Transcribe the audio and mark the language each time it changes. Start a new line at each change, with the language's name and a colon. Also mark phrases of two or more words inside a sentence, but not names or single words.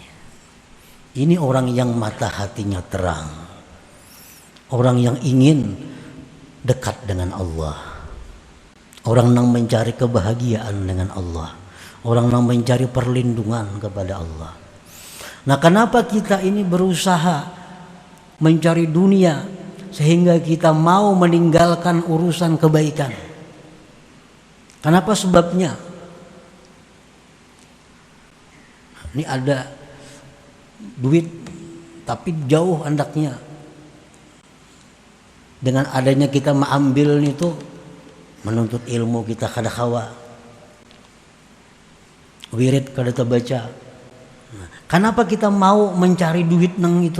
Indonesian: Ini orang yang mata hatinya terang, orang yang ingin dekat dengan Allah, orang yang mencari kebahagiaan dengan Allah, orang yang mencari perlindungan kepada Allah. Nah, kenapa kita ini berusaha mencari dunia sehingga kita mau meninggalkan urusan kebaikan? Kenapa sebabnya? Ini ada duit tapi jauh andaknya. Dengan adanya kita mengambil itu, menuntut ilmu kita
Banjar: kada kawa,
Indonesian: wirid kada terbaca. Kenapa kita mau mencari duit nang itu?